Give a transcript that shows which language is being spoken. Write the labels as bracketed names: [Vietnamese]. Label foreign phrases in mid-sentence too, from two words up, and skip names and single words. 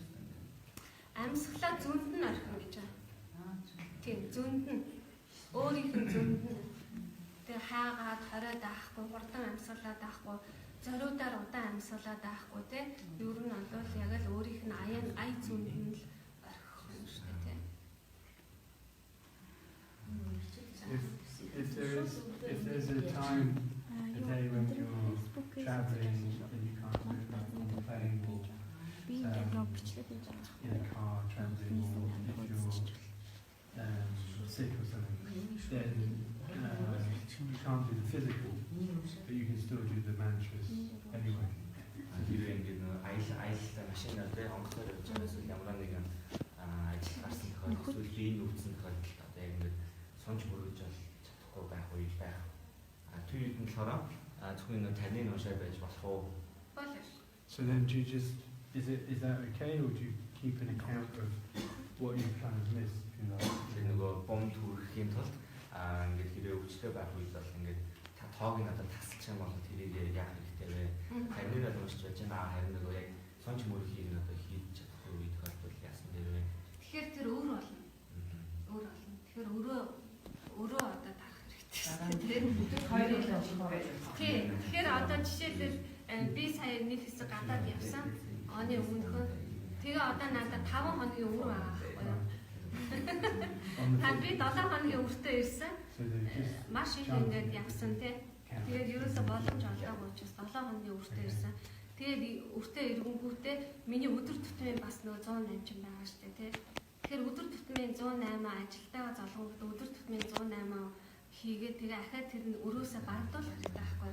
[Mongolian] Амьсгалаа зөнд нь орхино гэж байна. Тийм зөнд нь өөрийнх нь зөнд нь тэг хаагаад хориод авахгүй, хурдан амьсгалаад авахгүй, зориудаар удаан амьсгалаад авахгүй те. Ер нь бол яг л өөрийнх нь ая зөнд нь л орхих юм шүү дээ те. [English] If there's a time a day when you're traveling and you can't do it, like on the plane or in a car traveling, or if you're sick or something, then you can't do the physical, but you can still do the mantras anyway. [Mongolian] Хэрвээ ингээд аялал машинаар дээр онгоцоор явж байгаа эсвэл ямар нэгэн ажил гарсан тохиолдолд эсвэл биеийн өвдсөн тохиолдолд одоо яг ингээд сонж мөргөж чадахгүй байх үед байх. Тэр үед нь болохоор зөвхөн нэг таны уншаа байж болох уу? Болно. [English] So then do you just, is that okay, or do you keep an account of what you kind of missed, you know? [Mongolian] Тэр нөгөө бомб төрөхийн тулд ингээд хэрэг өвчтэй байх үед бол ингээд та тоог нь одоо тасалж юм бол тэрийг яах хэрэгтэй вэ? Таны л уншиж байж байгаа харин нөгөө яг сонч мөрөхийг нь одоо хийж чадахгүй үед тохиолдол яасан дээр вэ? Тэгэхээр тэр өөр болно. Өөр болно. Тэгэхээр өөрөө одоо тарах хэрэгтэй. Хоёрыг л очих байж байна. Тийм. Тэгэхээр одоо жишээлбэл би сая нэг хэсэг гадаад явсан. Оны өмнөхөө тэгээ одоо надад 5 хоногийн өвөр байгаа байхгүй юу? Та би 7 хоногийн өвөртөө ирсэн. [English] So they just [Mongolian] Маш их ингээд явсан тий. Тэгээд ерөөсө боломж олдоогүй учраас 7 хоногийн өвөртөө ирсэн. Тэгээд өвөртөө ирэнгүүтээ миний өдөр тутмын бас нөгөө 108 ч байгаа шүү дээ тий. Тэгэхээр өдөр тутмын 108 ажилтайгаа залгуулдаг өдөр тутмын 108 хийгээд тэгээ ахаад тэр нь өрөөсөө бардуулах хэрэгтэй байхгүй.